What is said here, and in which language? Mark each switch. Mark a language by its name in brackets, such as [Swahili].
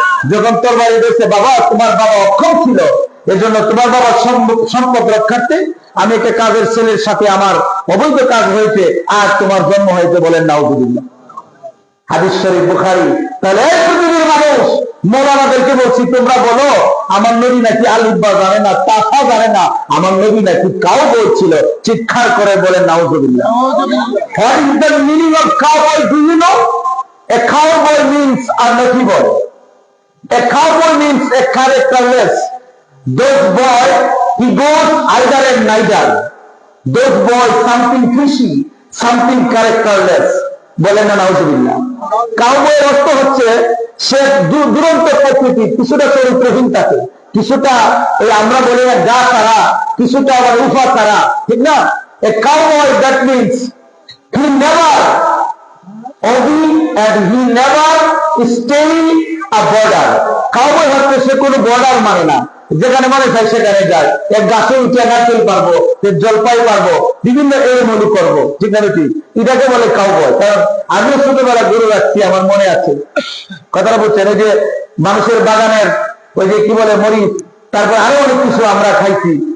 [Bangla] যখন তরবারি দিয়েছে, বাবা তোমার বাবা অক্ষম ছিল, এজন্য তোমার বাবার সম্পদ রক্ষার্থে আমি একটা কাজের ছেলের সাথে আমার অবৈধ কাজ হয়েছে, আর তোমার জন্ম হয়েছে, বলেন নাউযুবিল্লাহ। হাদিস শরীফ বুখারী। তাহলে এই পৃথিবীর মানুষ, মৌলানাদেরকে বলছি তোমরা বলো আমার নবী নাকি আলিফ বা জানে না, তাফা জানে না, আমার নবী নাকি কাউ বলছিল, চিৎকার করে বলেন নাউযুবিল্লাহ। [English] What is the meaning of cowboy? Do you know? A cowboy means a naughty boy. A cowboy means a characterless. Those boy, he goes either and neither. Those boy something fishy, something characterless. [Bangla] বলেন না নাউযুবিল্লাহ। কাউবয়ের অর্থ হচ্ছে সে দুরন্ত প্রকৃতি, কিছুটা চরিত্রহীন থাকে, কিছুটা এই আমরা বলি না গা তারা, কিছুটা আবার উফা তারা, ঠিক না? [English] A cowboy that means he never obey and he never stay a border. [Bangla] Cowboy হচ্ছে সে কোনো বর্ডার মানে না, যেখানে মানে চাই সেখানে যায়। এক গাছে উঠে নারকেল পারবো, জলপাই পারবো, বিভিন্ন এলোমেলো করবো, ঠিক না? ঠিক এটাকে বলে কাউবয়। কারণ আমিও ছোটবেলা গরু রাখছি, আমার মনে আছে কথাটা বলছেন। ওই যে মানুষের বাগানের ওই যে কি বলে মরিচ, তারপর আরো অনেক কিছু আমরা খাইছি।